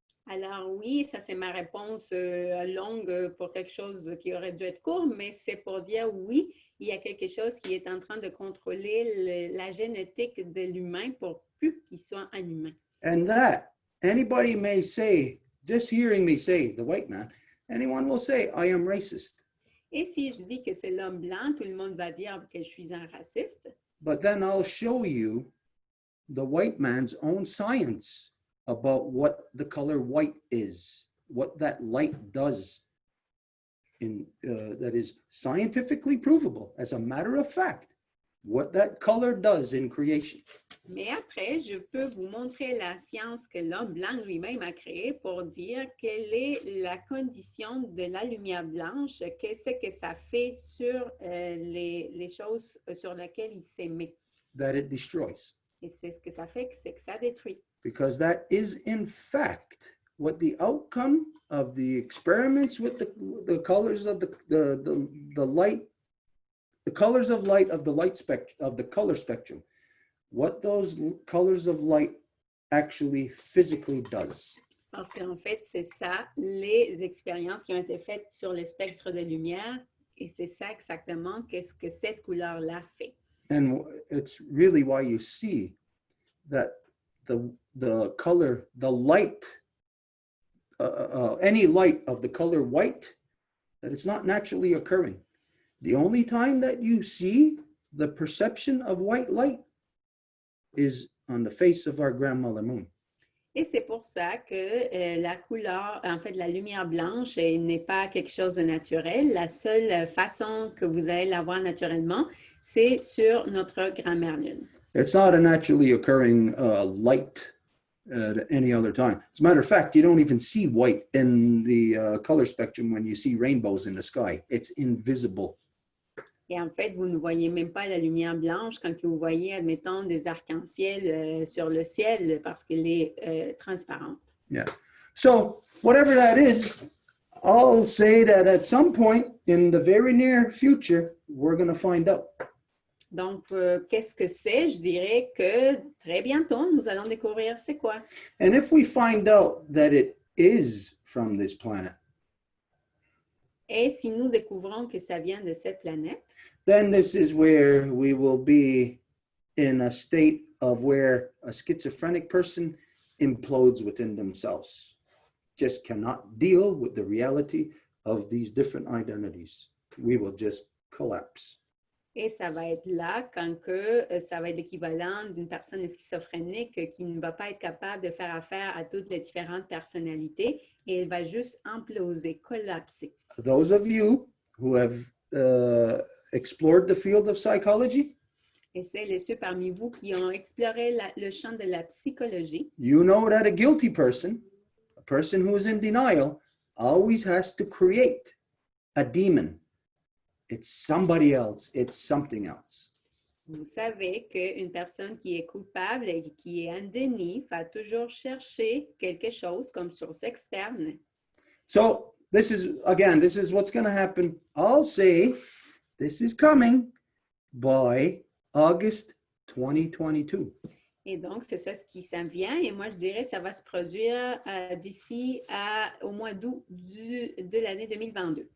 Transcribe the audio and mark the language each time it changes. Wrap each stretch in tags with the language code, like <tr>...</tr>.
<fr>Alors oui, ça c'est ma réponse longue pour quelque chose qui aurait dû être court, mais c'est pour dire oui, il y a quelque chose qui est en train de contrôler la génétique de l'humain pour plus qu'il soit un humain.</fr> <en>And that, anybody may say, just hearing me say, the white man, anyone will say, I am racist.</en> <fr>Et si je dis que c'est l'homme blanc, tout le monde va dire que je suis un raciste.</fr> <en>But then I'll show you the white man's own science about what the color white is, what that light does, that is scientifically provable. As a matter of fact, what that color does in creation.</en> <fr>Mais après, je peux vous montrer la science que l'homme blanc lui-même a créée pour dire quelle est la condition de la lumière blanche, qu'est-ce que ça fait sur les choses sur lesquelles il s'émet.</fr> <en>That it destroys.</en> <fr>Et c'est ce que ça fait, c'est que ça détruit.</fr> <en>Because that is in fact what the outcome of the experiments with the colors of the light, the colors of light of the light spectrum, of the color spectrum, what those colors of light actually physically does.</en> <fr>Parce qu'en fait, c'est ça, les expériences qui ont été faites sur les spectres de lumière, et c'est ça exactement qu'est-ce que cette couleur-là fait.</fr> <en>And it's really why you see that the color, the light, any light of the color white, that it's not naturally occurring. The only time that you see the perception of white light is on the face of our grandmother moon.</en> <fr>Et c'est pour ça que la couleur, en fait, la lumière blanche n'est pas quelque chose de naturel. La seule façon que vous allez la voir naturellement, c'est sur notre grand-mère lune.</fr> <en>It's not a naturally occurring light at any other time. As a matter of fact, you don't even see white in the color spectrum when you see rainbows in the sky. It's invisible.</en> <fr>Et en fait, vous ne voyez même pas la lumière blanche quand vous voyez, admettons, des arcs-en-ciel sur le ciel parce qu'elle est transparente.</fr> <en>Yeah. So whatever that is, I'll say that at some point in the very near future, we're going to find out.</en> <fr>Donc, qu'est-ce que c'est? Je dirais que très bientôt, nous allons découvrir c'est quoi.</fr> <en>And if we find out that it is from this planet,</en> <fr>Et si nous découvrons que ça vient de cette planète,</fr> <en>then this is where we will be in a state of where a schizophrenic person implodes within themselves, just cannot deal with the reality of these different identities. We will just collapse.</en> <fr>et ça va être là quand que ça va être l'équivalent d'une personne schizophrénique qui ne va pas être capable de faire affaire à toutes les différentes personnalités et elle va juste imploser, collapser.</fr> <en>Those of you who have explored the field of psychology,</en> <fr>Et c'est ceux parmi vous qui ont exploré le champ de la psychologie.</fr> <en>you know that a guilty person, a person who is in denial, always has to create a demon. It's somebody else, it's something else.</en> <fr>Vous savez qu'une personne qui est coupable et qui est en déni va toujours chercher quelque chose comme source externe.</fr> <en>So this is what's going to happen. I'll say this is coming by August 2022.</en> <fr>Et donc, c'est ça ce qui s'en vient. Et moi, je dirais que ça va se produire d'ici au mois d'août de l'année 2022.</fr>